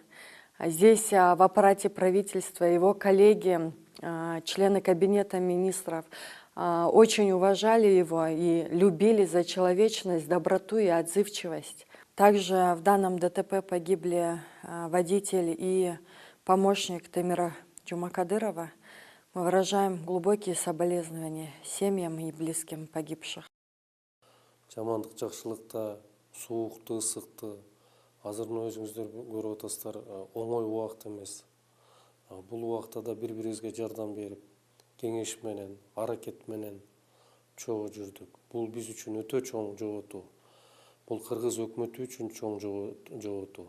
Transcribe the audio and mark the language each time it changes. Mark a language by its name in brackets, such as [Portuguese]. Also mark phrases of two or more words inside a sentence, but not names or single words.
[Russian] Здесь в аппарате правительства его коллеги, члены кабинета министров, очень уважали его и любили за человечность, доброту и отзывчивость. Также в данном ДТП погибли водитель и помощник Темира Джумакадырова. Мы выражаем глубокие соболезнования семьям и близким погибших. [Kyrgyz] Жамандык жакшылыкта, суукту, ысыкты, азырын өзүңүздөр көрүп атасыздар, оңой убакыт эмес. Бул убакта да бири-бирибизге жардам берип, кеңеш менен, аракет менен чогуу жүрдүк. Бул биз үчүн өтө чоң жоготуу. Бул кыргыз өкмөтү үчүн чоң жоготуу.